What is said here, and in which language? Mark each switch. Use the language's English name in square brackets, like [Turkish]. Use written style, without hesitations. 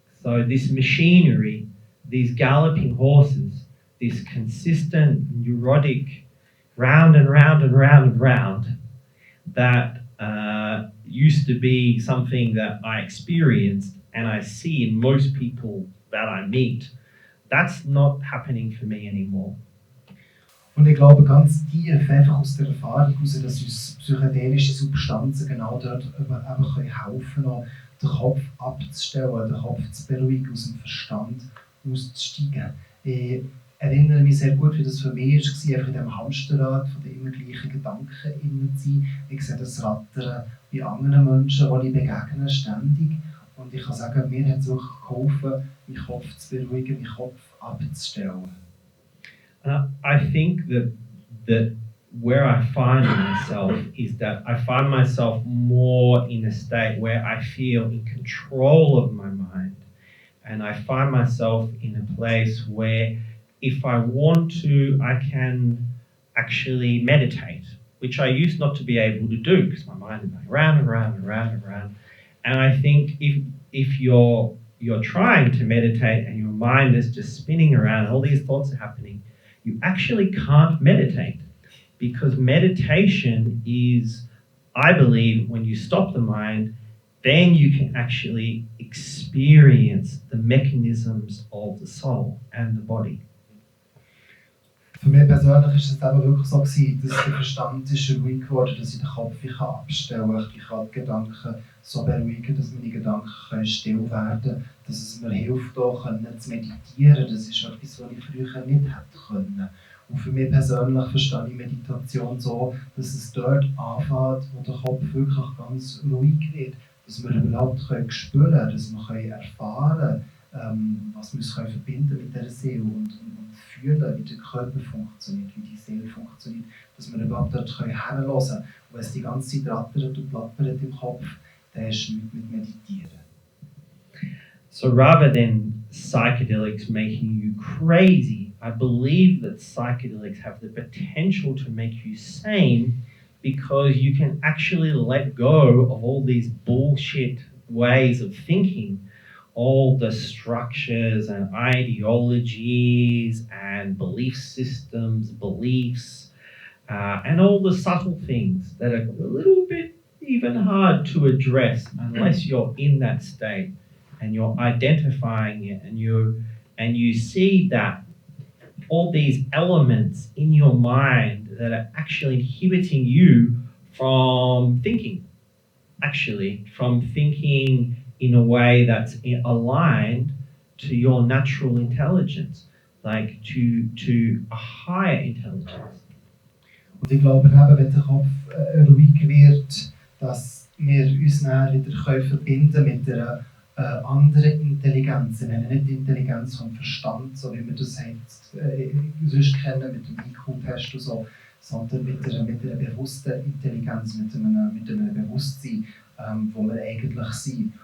[English] So this machinery, these galloping horses, this consistent neurotic round and round and round and round that used to be something that I experienced and I see in most people that I meet, that's not happening for me anymore. [German] Und ich glaube ganz tief, einfach aus der Erfahrung heraus, dass uns psychedelische Substanzen genau dort eben helfen können, den Kopf abzustellen, den Kopf zu beruhigen, aus dem Verstand auszusteigen. Ich erinnere mich sehr gut, wie das für mich war, einfach in diesem Hamsterrad von den immer gleichen Gedanken innen zu sein. Ich sehe das Rattern bei anderen Menschen, die ich begegne, ständig. Und ich kann sagen, mir hat es wirklich geholfen, meinen Kopf zu beruhigen, meinen Kopf abzustellen. [English] I think that where I find myself is that I find myself more in a state where I feel in control of my mind. And I find myself in a place where if I want to, I can actually meditate, which I used not to be able to do because my mind is going round and round and round and round. And I think if you're trying to meditate and your mind is just spinning around and all these thoughts are happening, you actually can't meditate, because meditation is, I believe, when you stop the mind, then you can actually experience the mechanisms of the soul and the body. [German] Für mich persönlich ist es eben wirklich so gewesen, dass der Verstand ist ruhig geworden, dass ich den Kopf abstellen kann. Ich kann die Gedanken so beruhigen, dass meine Gedanken still werden können, dass es mir hilft, auch zu meditieren. Das ist etwas, was ich früher nicht hätte können. Und für mich persönlich verstehe ich Meditation so, dass es dort anfängt, wo der Kopf wirklich ganz ruhig wird. Dass wir überhaupt spüren können, dass wir erfahren können, was wir uns verbinden mit dieser Seele und fühlen, wie der Körper funktioniert, wie die Seele funktioniert, dass wir überhaupt dort herhören können. Und wenn es die ganze Zeit rattert und plappert im Kopf, dann ist nichts mit Meditieren. [English] So rather than psychedelics making you crazy, I believe that psychedelics have the potential to make you sane, because you can actually let go of all these bullshit ways of thinking, all the structures and ideologies and belief systems, beliefs, and all the subtle things that are a little bit even hard to address unless you're in that state and you're identifying it and you see that all these elements in your mind that are actually inhibiting you from thinking, from thinking in a way that's aligned to your natural intelligence, like to a higher intelligence. [German] Und ich glaube eben, wenn der Kopf ruhig wird, dass wir uns dann wieder verbinden mit einer anderen Intelligenz. Wir nennen nicht die Intelligenz vom Verstand, so wie wir das sonst kennen mit dem IQ-Test und so, sondern mit einer bewussten Intelligenz, mit einem Bewusstsein, wo wir eigentlich sind.